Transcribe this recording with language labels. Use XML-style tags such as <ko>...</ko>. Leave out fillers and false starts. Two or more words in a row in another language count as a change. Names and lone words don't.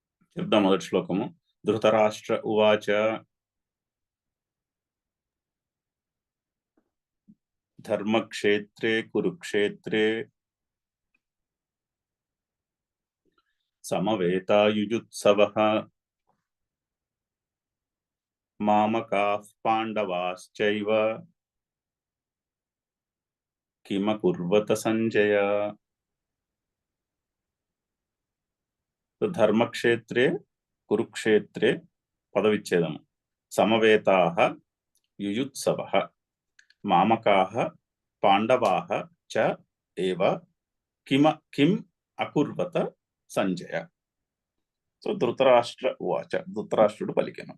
<te>చెప్దాం మొదటి శ్లోకము.</te> <sa>ధృతరాష్ట్ర ఉవాచ ధర్మక్షేత్రే కురుక్షేత్రే సమవేతాయుజుత్సవః మామకాః పాండవాశ్చైవ కిమకుర్వత సంజయ. ధర్మక్షేత్రే కురుక్షేత్రే పదవిచ్ఛేదము. సమవేతాః యుయుత్సవః మామకాః పాండవాః చ ఏవ కిం అకుర్వత సంజయ.</sa> <te>సో</te> <sa>ధృతరాష్ట్ర ఉవాచ,</sa> <te>ధృతరాష్ట్రుడు పలికెను.</te>